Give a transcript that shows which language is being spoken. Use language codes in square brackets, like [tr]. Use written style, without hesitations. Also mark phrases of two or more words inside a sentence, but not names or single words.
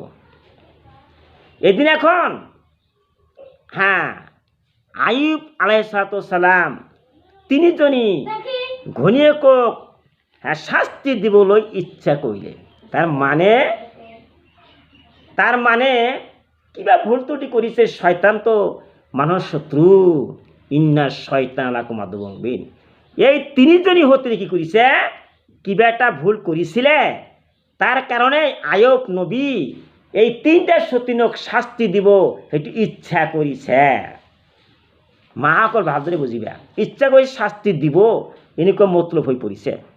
[as] এদিনাখন আয়ুব আলাইহিসসালাম তিনিজনী ঘৈণীয়েকক শাস্তি দিবলৈ ইচ্ছা কৰিলে। তাৰ মানে কিবা ভুল ত্ৰুটি কৰিছে। শয়তানটো মানুহৰ শত্ৰু, [ar] إن الشيطان لكم عدو مبين. [as] এই তিনিজনী হতে কি কৰিছে, কিবা এটা ভুল কৰিছিলে, তাৰ কাৰণে আয়ুব নবী এই তিনিটা সতীনক শাস্তি দিব সেইটো ইচ্ছা কৰিছে। মাসকল ভালদৰে বুজিবা, ইচ্ছা কৰি শাস্তি দিব এনেকুৱা মতলব হৈ পৰিছে।